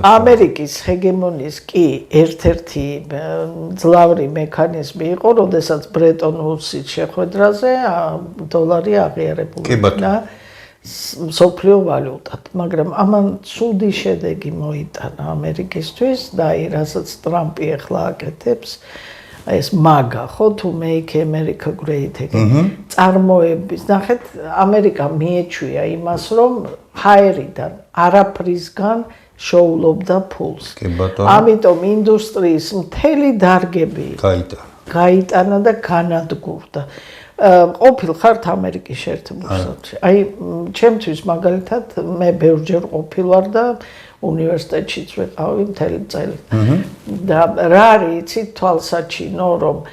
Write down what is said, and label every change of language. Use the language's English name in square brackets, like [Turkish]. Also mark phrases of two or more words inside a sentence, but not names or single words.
[Georgian] ამერიკის ჰეგემონიის კი ერთ-ერთი ძლავრი მექანიზმი იყო, როდესაც ბრეტონ-ვუდსის შეხვედრაზე დოლარი აღიარებული იქნა მსოფლიო ვალუტად, მაგრამ ამან ცუდი შედეგი მოიტანა ამერიკისთვის და აი რასაც ტრამპი ახლა აკეთებს ეს მაგა ხო თუ [English] make America great again [Georgian] წარმოების ნახეთ ამერიკა მიეჩვია იმას რომ ჰაერიდან არაფრისგან შოულობდა ფულს ამიტომ ინდუსტრიის მთელი დარგები გაიტანა და განადგურდა ყოფილ ხართ ამერიკის შეერთებულ შტატებში აი ჩემთვის მაგალითად მე ბევრჯერ ყოფილ ვარ და უნივერსიტეტშიც ვიყავი მთელი წელი და რა არის იცით თვალსაჩინო რომ